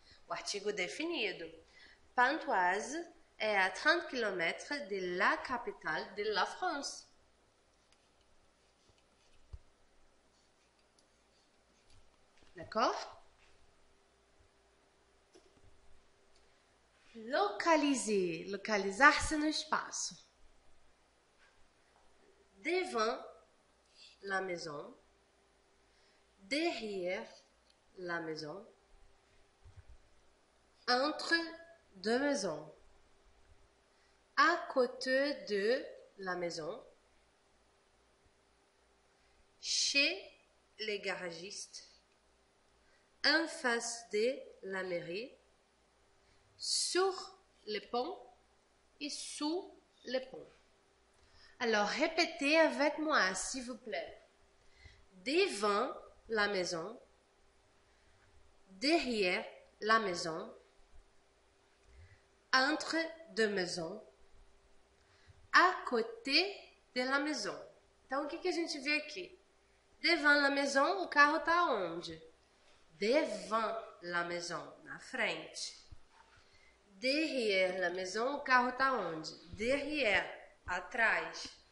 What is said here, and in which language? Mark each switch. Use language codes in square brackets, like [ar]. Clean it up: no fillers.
[pt] O artigo definido. Pontoise é a 30 km [fr] de la capitale de la France. D'accord? Localiser, [pt] localizar-se no espaço. [fr] Devant la maison, derrière la maison, entre deux maisons, à côté de la maison, chez les garagistes, en face de la mairie, sur le pont et sous le pont. Alors, répétez avec moi, s'il vous plaît. Devant la maison, derrière la maison, entre deux maisons, à côté de la maison. [pt] Então, o que a gente vê aqui? [fr] Devant la maison, [pt] o carro está onde? Devant la maison, na frente. [fr] Derrière la maison, [pt] o carro está onde? Derrière, atrás.